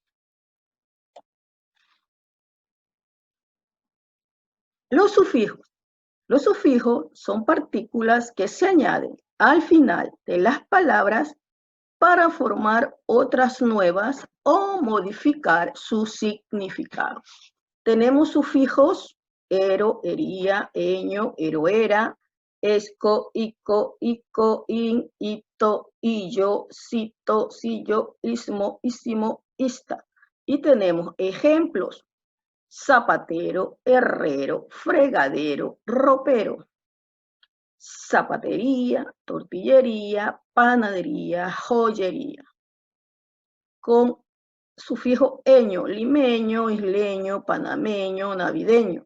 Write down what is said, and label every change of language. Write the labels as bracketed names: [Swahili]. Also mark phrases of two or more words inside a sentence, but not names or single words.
[Spanish] Los sufijos. Los sufijos son partículas que se añaden al final de las palabras para formar otras nuevas o modificar su significado. Tenemos sufijos: ero, ería, eño, eroera, esco, ico, ico, in, ito, illo, cito, sillo, ismo, isimo, ista. Y tenemos ejemplos: zapatero, herrero, fregadero, ropero. Zapatería, tortillería, panadería, joyería. Con sufijo eño: limeño, isleño, panameño, navideño.